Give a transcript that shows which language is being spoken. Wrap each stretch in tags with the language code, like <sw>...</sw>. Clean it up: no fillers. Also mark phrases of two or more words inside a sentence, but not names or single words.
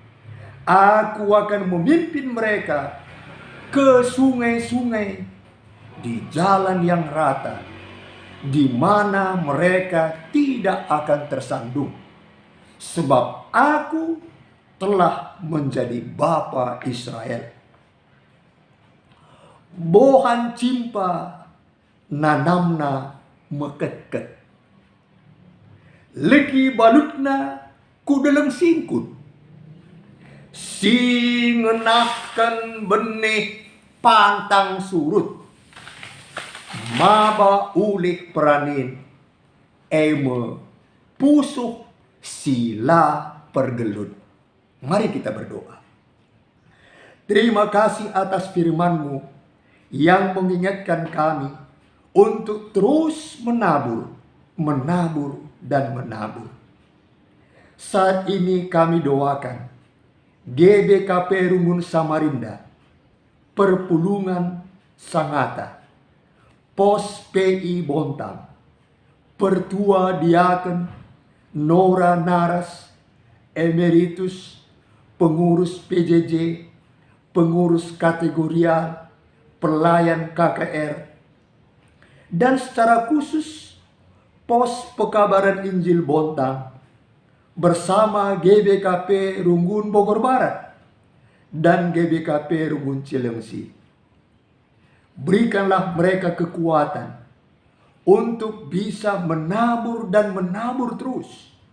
<id>Aku akan memimpin mereka ke sungai-sungai di jalan yang rata, di mana mereka tidak akan tersandung. Sebab aku telah menjadi bapa Israel.</id> <btx>Bohan cimpa nanamna mekeket. Leki balutna ku dalam singkut. Singenakan</btx> <id>benih pantang surut.</id> <btx>Maba ulik peranin eme pusuh sila pergelut.</btx> <id>Mari kita berdoa. Terima kasih atas firman-Mu yang mengingatkan kami untuk terus menabur, dan menabur. Saat ini kami doakan GBKP Rungun Samarinda, Perpulungan Sangata, Pos PI Bontang, Pertua Diaken Nora Naras, Emeritus, Pengurus PJJ, Pengurus Kategorial, Pelayan KKR, dan secara khusus Pos Pekabaran Injil Bontang bersama GBKP Rungun Bogor Barat dan GBKP Rungun Cilengsi. Berikanlah mereka kekuatan untuk bisa menabur dan menabur terus.</id>